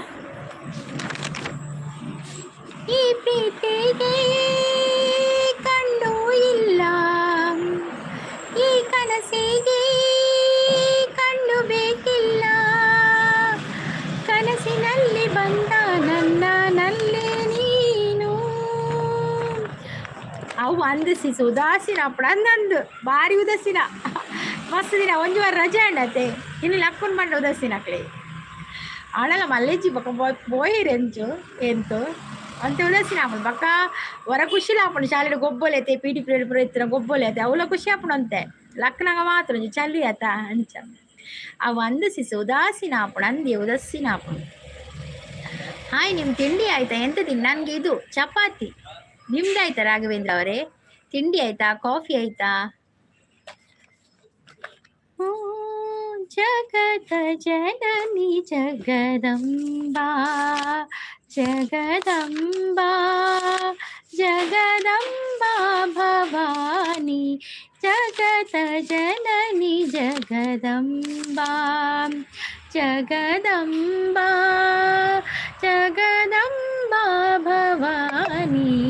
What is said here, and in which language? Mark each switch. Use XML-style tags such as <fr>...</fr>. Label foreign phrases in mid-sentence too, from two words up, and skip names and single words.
<kn>ಈ ಪ್ರೀತಿಗೆ ಕಣ್ಣು ಇಲ್ಲ, ಈ ಕನಸಿಗೆ ಕಣ್ಣು ಬೇಕಿಲ್ಲ, ಕನಸಿನಲ್ಲಿ ಬಂದ ನನ್ನಲ್ಲಿ ನೀನು.</kn> <tcy>ಅವು ಅಂದಿಸಿ ಉದಾಸೀನ ಅಪ್ಪಡ ಅಂದಂದು ಭಾರಿ ಉದಾಸೀನ. ಮಸ್ತ್ ದಿನ ಒಂದು ವಾರ ರಜೆ ಅಂಡತ್ತೆ, ಇನ್ನು ಲಕ್ಕುನ್ ಬಂಡ ಉದಾಸೀನ ಅಕ್ಕಳೆ ಅವಳೆಲ್ಲ ಮಲ್ಲೆಜ್ಜಿ ಬಕ್ಕ ಬೋಯಿರೆಂಚು ಎಂತು ಅಂತ ಉದಾಸೀನ ಆಪಣು ಬಕ್ಕ ಹೊರ ಖುಷಿಲ ಆಪಣು. ಶಾಲೆಡ್ ಗೊಬ್ಬೊಲೆ ಐತೆ,</tcy> <en>P T period</en> <tcy>ಪೂರ ಇತ್ತಿನ ಗೊಬ್ಬೊಲೆ ಐತೆ, ಅವಳ ಖುಷಿ ಆಪಣು ಅಂತೆ. ಲಕ್ಕನಾಗ ಮಾತ್ರ ಚಳಿ ಆತ ಅಂಚ ಅವು ಅಂದಿಸಿ ಉದಾಸೀನ ಆಪಣು, ಅಂದಿ ಉದಾಸೀನ ಆಪಣು.</tcy> <kn>ಹಾಯ್, ನಿಮ್ಮ ತಿಂಡಿ ಆಯಿತಾ? ಎಂತ ತಿಂಡಿ? ನನಗೆ ಇದು ಚಪಾತಿ. ನಿಮ್ದಾಯ್ತಾ ರಾಘವೇಂದ್ರ ಅವರೇ? ತಿಂಡಿ ಆಯಿತಾ? ಕಾಫಿ ಆಯಿತಾ? ಜಗದ ಜನನಿ ಜಗದಂಬಾ, ಜಗದಂಬಾ ಜಗದಂಬಾ ಭವಾನಿ, ಜಗದ ಜನನಿ ಜಗದಂಬಾ, ಜಗದಂಬಾ ಜಗದಂಬಾ ಭವಾನಿ.</kn>